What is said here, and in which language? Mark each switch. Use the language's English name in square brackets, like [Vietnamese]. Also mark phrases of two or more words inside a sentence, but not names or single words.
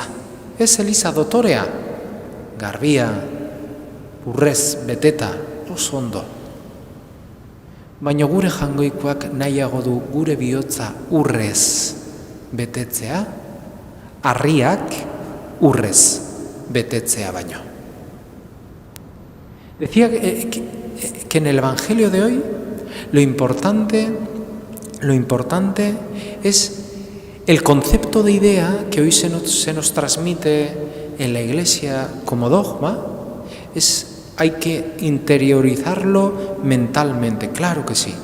[Basque] Ez Eliza dotorea, garbia, urrez beteta, oso ondo. Baina gure jangoikoak nahiago du gure bihotza urrez betetzea, harriak urrez betetzea baino. [Spanish] Decía que en el Evangelio de hoy lo importante es el concepto de idea que hoy se nos transmite en la Iglesia como dogma, hay que interiorizarlo mentalmente, claro que sí.